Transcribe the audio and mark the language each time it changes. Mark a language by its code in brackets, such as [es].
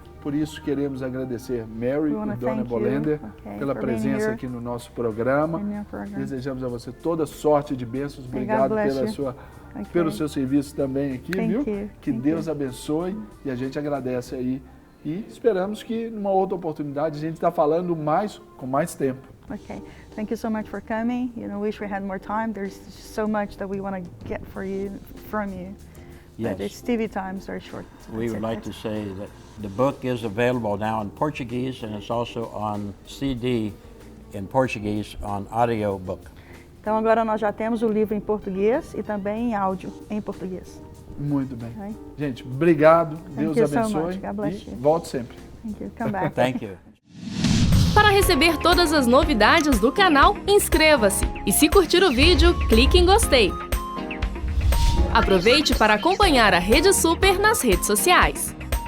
[pt] Por isso queremos agradecer Mary e Dona Bolender pela presença aqui no nosso programa. Desejamos a você toda sorte de bênçãos. Obrigado pelo seu serviço também aqui, viu? Que Deus abençoe e a gente agradece aí. E esperamos que numa outra oportunidade a gente está falando com mais tempo. [en] Okay. Thank you so much for coming. Wish we had more time. There's so much that we want to get from you. Yes. But it's TV time, it's very short. So We would like to say that the book is available now in Portuguese, and it's also on CD in Portuguese on audiobook. [pt] Então agora nós já temos o livro em português e também em áudio em português. Muito bem. [en] Okay? [pt] Gente, obrigado. Deus [en] you so [pt] abençoe. [en] much. God bless you. [pt] Volte sempre. [en] Thank you. Come back. Thank you. [pt] Para receber todas as novidades do canal, inscreva-se. E se curtir o vídeo, clique em gostei. Aproveite para acompanhar a Rede Super nas redes sociais.